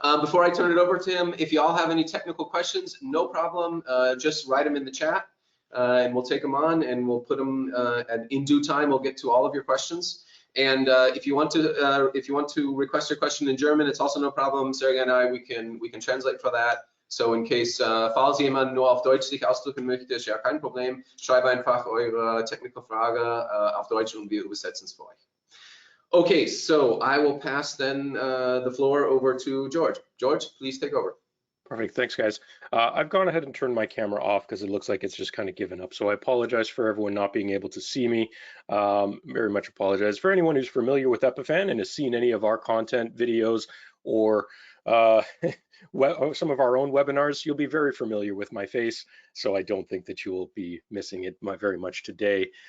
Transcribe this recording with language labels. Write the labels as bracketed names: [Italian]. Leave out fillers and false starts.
[English] Before I turn it over to him, if you all have any technical questions, no problem. Just write them in the chat, and we'll take them on, and we'll put them in due time. We'll get to all of your questions. And if you want to request your question in German, it's also no problem. Sergej and I, we can translate for that. So in case, [German] falls jemand nur auf Deutsch sich ausdrücken möchte, ist ja kein Problem. Schreibe einfach eure technical Frage auf Deutsch und wir übersetzen es für euch. [English] Okay, so I will pass then the floor over to George. George, please take over. Perfect, thanks guys. I've gone ahead and turned my camera off because it looks like it's just kind of given up. So I apologize for everyone not being able to see me. Very much apologize. For anyone who's familiar with Epiphan and has seen any of our content, videos, or some of our own webinars, you'll be very familiar with my face, so I don't think that you will be missing it very much today.